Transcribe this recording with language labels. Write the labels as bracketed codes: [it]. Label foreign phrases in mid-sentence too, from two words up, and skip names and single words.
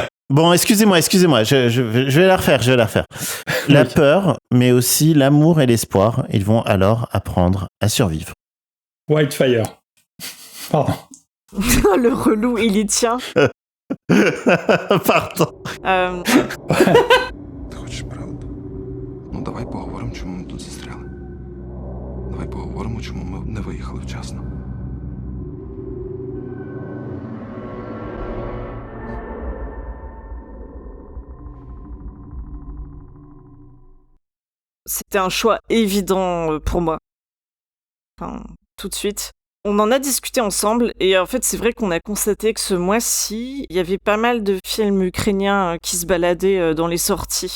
[fr] Bon, excusez-moi, je vais la refaire. La peur, mais aussi l'amour et l'espoir, ils vont alors apprendre à survivre. Whitefire. Pardon. Le relou, il y tient. Pardon. [uk] Ти хочеш правду? Ну, давай поговоримо, чому ми тут застряли. Давай поговоримо, чому ми не виїхали вчасно. [fr] C'était un choix évident pour moi. Enfin, tout de suite. On en a discuté ensemble et en fait c'est vrai qu'on a constaté que ce mois-ci, il y avait pas mal de films ukrainiens qui se baladaient dans les sorties.